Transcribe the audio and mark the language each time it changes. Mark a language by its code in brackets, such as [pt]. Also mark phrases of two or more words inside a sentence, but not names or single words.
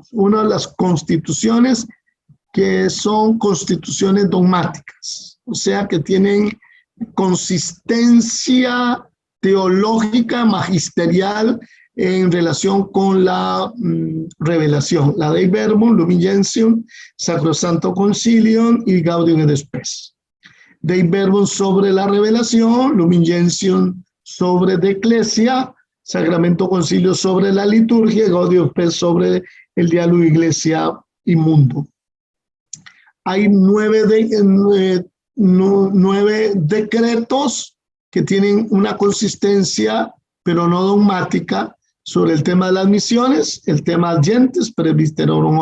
[es] Una, las constituciones, que son constituciones dogmáticas, o sea, que tienen consistencia teológica, magisterial, en relación con la revelación. La Dei Verbum, Lumen Gentium, Sacrosanto Concilium y Gaudium et Spes. Dei Verbum sobre la revelación, Lumen Gentium sobre [la] de Ecclesia, [es] Sacramento Concilio sobre la liturgia, Gaudium et Spes sobre el diálogo Iglesia y mundo. Hay 9 decretos que tienen una consistencia, pero no dogmática, sobre el tema de las misiones, el tema Gentes, Presbyterorum